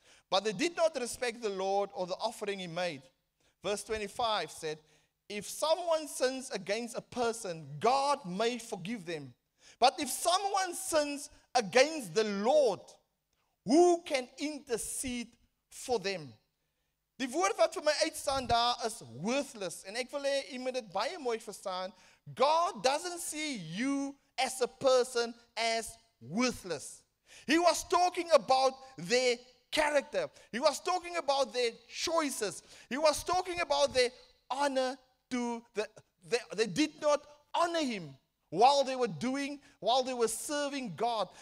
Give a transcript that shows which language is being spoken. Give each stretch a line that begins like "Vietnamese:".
English: But they did not respect the Lord or the offering he made. Verse 25 said, if someone sins against a person, God may forgive them. But if someone sins against the Lord, who can intercede for them?
Afrikaans: Die woord wat vir my uitstaan daar is worthless. En ek wil hê u moet dit baie mooi verstaan.
English: God doesn't see you as a person as worthless. He was talking about their character. He was talking about their choices. He was talking about their honor to they did not honor him while they were serving God.